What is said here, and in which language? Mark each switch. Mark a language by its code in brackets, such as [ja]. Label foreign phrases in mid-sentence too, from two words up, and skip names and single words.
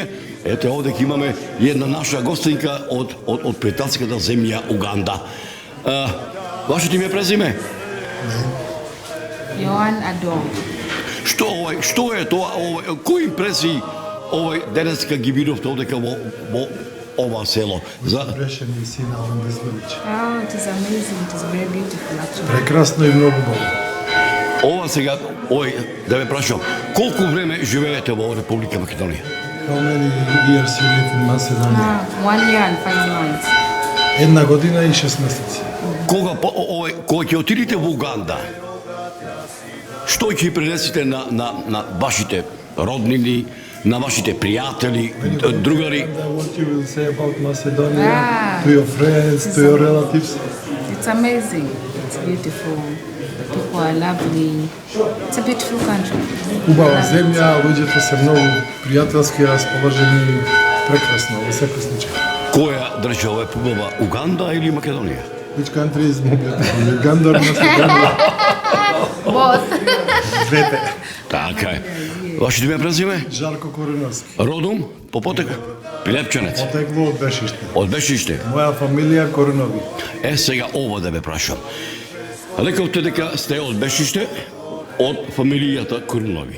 [mk] Ете овде имаме една наша гостинка од пријателската земја Уганда. Вашето име презиме? Јоан Адол. Што е тоа? Кои импресии денеска ги видовте овде во ова село? Беше ми сина Ландиславич. [en] It is amazing, it is very beautiful actually. [mk] Прекрасно и многу убаво. Ова сега, да ве прашам, колку време живеете во Република Македонија? [en] How many years you live in Macedonia? 1 year and 5 months. [mk] 1 година и 6 месеци. Кога ќе отидете во Уганда, што ќе пренесете на вашите роднини, на вашите пријатели, другари? [en] What you will say about Macedonia to your friends, to your relatives? It's amazing. It's beautiful. People are lovely. It's a beautiful country. [mk] Убава земја, луѓето се многу пријателски расположени, прекрасно во секој случај. Која држава е побава, Уганда или Македонија? [en] Which country is more beautiful, Uganda or Macedonia? Both. [mk] Двете. Така е. Вашето име презиме? Жарко Кореновски. Родом? По потекло? Пилепченец? Потекло од Бешиште. Од Бешиште? Моја фамилија Коренови. Сега ова да ве прашам. Рековте дека сте од Бешиште, од фамилијата Коренови.